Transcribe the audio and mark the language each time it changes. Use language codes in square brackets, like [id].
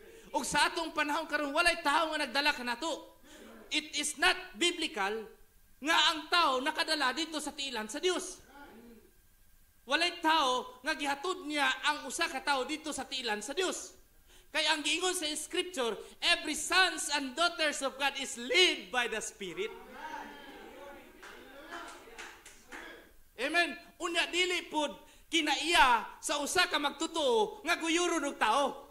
[ceb] Ug sa atong panahon karon walay tawo nga nagdala kanato. [en] It is not biblical [ceb] nga ang tao nakadala dito sa tiilan sa Dios. Walay tao nga gihatod niya ang usa ka tao dito sa tiilan sa Dios. Kay ang giingon sa scripture, [en] every sons and daughters of God is led by the Spirit. [ceb] Amen. Unya dili pud kinaiya sa usa ka magtotoo nga guyuron og tao.